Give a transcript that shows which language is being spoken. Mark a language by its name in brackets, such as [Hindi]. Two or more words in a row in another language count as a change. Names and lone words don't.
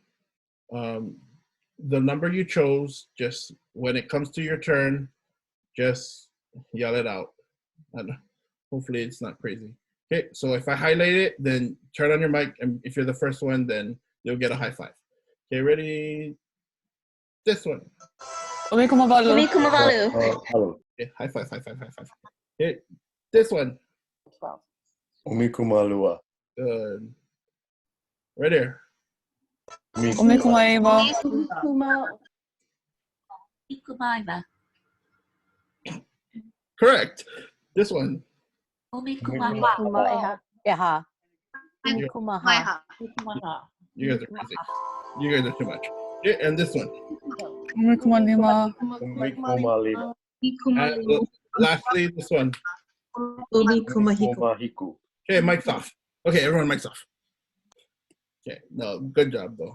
[English] The number you chose, just when it comes to your turn, just yell it out. And hopefully it's not crazy. Okay, so if I highlight it, then turn on your mic, and if you're the first one, then you'll get a high five. Okay, ready? This one. [Hawaiian] Umi kumavalu. Umi kumavalu. [English] Okay, high five. Okay, this one. [Hawaiian] Umi kumalua. [English] Good. Right here. [Hawaiian] Umi kumaiva. [English] Kumaiva. Correct. This one. Umikumaha. ʻEHA. You Umikumaha. you guys are crazy. You guys are too much. Yeah, and this one. Umikumalima. Umikumalima. And lastly, this one. Umahiku. Okay, mic's off. Okay, everyone, mic's off. Okay, no, good job though.